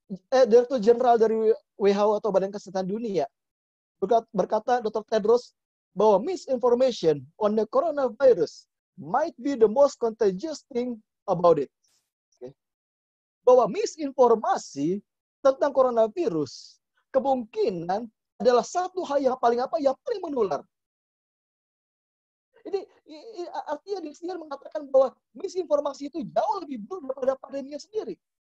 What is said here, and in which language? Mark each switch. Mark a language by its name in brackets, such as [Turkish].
[Indonesian] Direktur Jenderal dari WHO atau Badan Kesehatan Dunia berkata, Dr. [English] Tedros, bahwa misinformation on the coronavirus might be the most contagious thing about it. Okay. [Indonesian] Bahwa misinformasi tentang coronavirus kemungkinan adalah satu hal yang paling menular. Ini artinya dia mengatakan bahwa misinformasi itu jauh lebih buruk daripada pandeminya sendiri.